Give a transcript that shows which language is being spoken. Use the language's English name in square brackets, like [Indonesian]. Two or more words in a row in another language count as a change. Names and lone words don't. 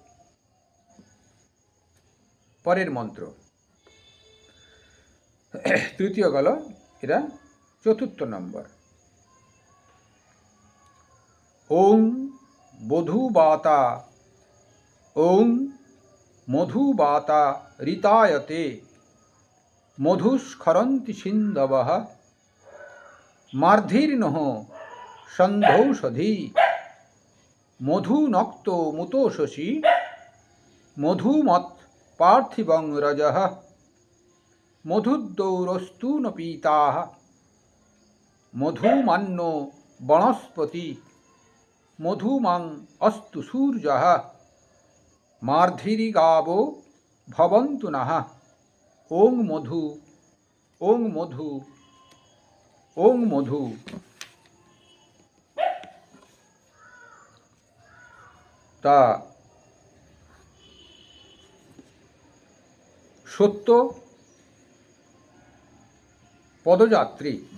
[Bangla] পরের মন্ত্র, তৃতীয় গেল, এটা চতুর্থ নম্বর। [Sanskrit] ওং বধূবাতা, ওং মধুবাতা ঋতায়তে, মধুস্খরন্তি সিন্ধবঃ, মার্ধির্নঃ সন্ধৌষধি, মধুনক্ত মুতোষসি, মধুমৎ পার্থিবং রজঃ, মধুদ্দৌরস্তূন পীতাঃ, মধুমান্নো বনস্পতি, মধুমাং অস্তু সূর্যঃ, মার্ধিরিগাবো ভবন্তু নঃ। ওং মধু, ওং মধু, ওং মধু। [Bangla] তা সত্য পদযাত্রী,